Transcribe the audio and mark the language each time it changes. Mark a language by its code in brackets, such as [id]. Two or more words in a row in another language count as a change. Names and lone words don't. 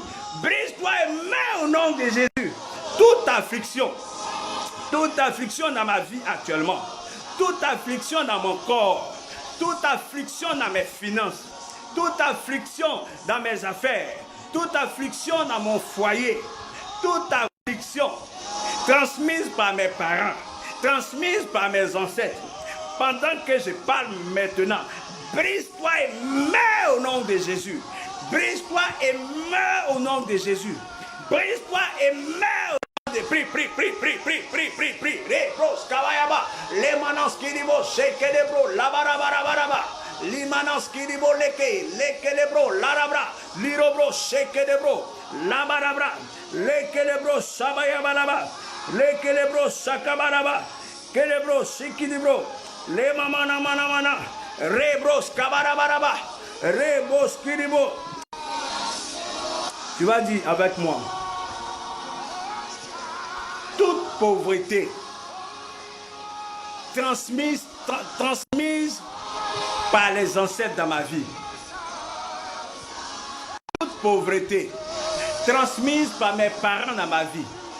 [fr] Brise-toi et meurs au nom de Jésus. Toute affliction dans ma vie actuellement, toute affliction dans mon corps, toute affliction dans mes finances, toute affliction dans mes affaires, toute affliction dans mon foyer, toute affliction transmise par mes parents, transmise par mes ancêtres, pendant que je parle maintenant, brise-toi et meurs au nom de Jésus. Brise-toi et meurs au nom de Jésus. Brise-toi et meurs. Prie, prie, prie, prie, prie, prie, prie, prie. Rebros, kabayaba. Les manos kiribo, sheke de bro, la barabarabaraba. Les manos kiribo, leke de bro, la rabra. Lirobro, sheke de bro, la barabra. Leke de bro, sabayabalaba. Leke de bro, sakabaraba. Kele bro, shiki de bro. Les mamana mana. Rebros, kabarabaraba. Rebros, kiribo. Tu vas dire avec moi. Toute pauvreté transmise par les ancêtres dans ma vie. Toute pauvreté transmise par mes parents dans ma vie.